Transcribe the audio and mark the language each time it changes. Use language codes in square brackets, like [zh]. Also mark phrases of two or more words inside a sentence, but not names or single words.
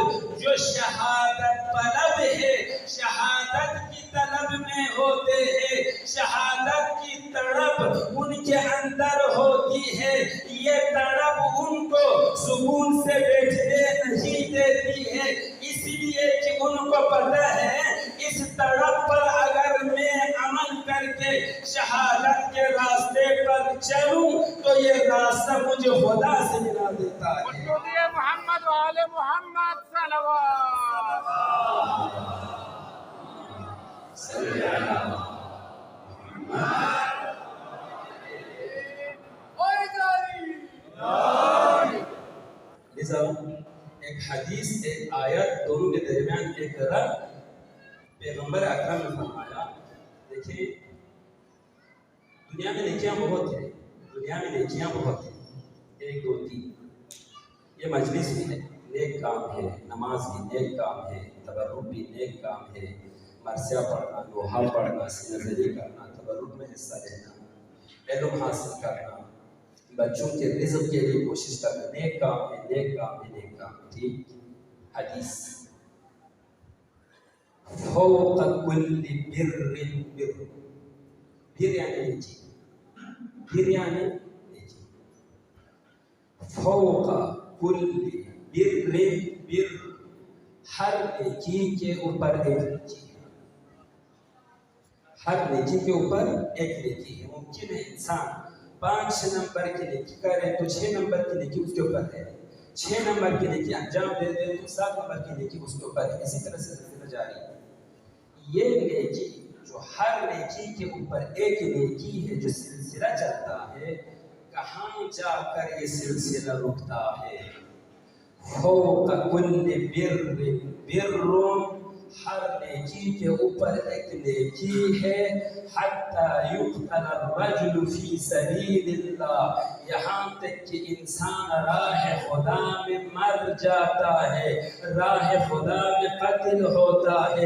[ur] جو شہادت طلب ہے، شہادت کی طلب میں ہوتے ہیں، شہادت کی تڑپ ان کے اندر ہوتی ہے، یہ تڑپ ان کو سکون سے بیٹھنے نہیں دیتی ہے، اس لیے کہ ان کو پتہ ہے اس تڑپ پر اگر میں عمل کر کے شہادت کے راستے پر چلوں تو یہ راستہ مجھے خدا سے ملا دیتا ہے۔ [ar] محمد وآل محمد صلوات۔ [ur] لذا ایک حدیث، ایک آیت، دونوں کے درمیان ایک ربط پیغمبر اکرم نے فرمایا۔ دیکھیں، دنیا میں نیکیاں بہت ہیں، دنیا میں نیکیاں بہت ہیں، 1 2 3۔ یہ مجلس بھی ہے، نیک کام ہے، نماز بھی نیک کام ہے، تبرک بھی نیک کام ہے، مرثیہ پڑھنا، دوحہ پڑھنا، سینہ زری کرنا، تبرک میں حصہ لینا، علم حاصل کرنا، بچوں کے رزق کے لیے کوشش کرنا، نیک کام ہے، نیک کام ہے، نیک کام ہے۔ ٹھیک؟ حدیث [ar] فوق کل بر بر، [ur] بر یعنی نیکی، بر یعنی نیکی، [ar] فوق کل بر بر، [ur] ہر نیکی کے اوپر ایک نیکی ہے، ہر نیکی کے اوپر ایک نیکی ہے۔ ممکن ہے انسان 5 نمبر کی نیکی کرے تو 6 نمبر کی نیکی اس کے اوپر ہے، 6 نمبر کی نیکی انجام دے دے تو 7 نمبر کی نیکی اس کے اوپر ہے، اسی طرح سے سلسلہ جاری ہے۔ یہ نیکی جو ہر نیکی کے اوپر ایک نیکی ہے، جو سلسلہ چلتا ہے، کہاں جا کر یہ سلسلہ رکتا ہے؟ [ar] فوق کل بر بر، [ur] ہر نیکی کے اوپر ایک نیکی ہے، [ar] حتی یقتل الرجل فی سبیل اللہ، [ur] یہاں تک کہ انسان راہ خدا میں مر جاتا ہے، راہ خدا میں قتل ہوتا ہے۔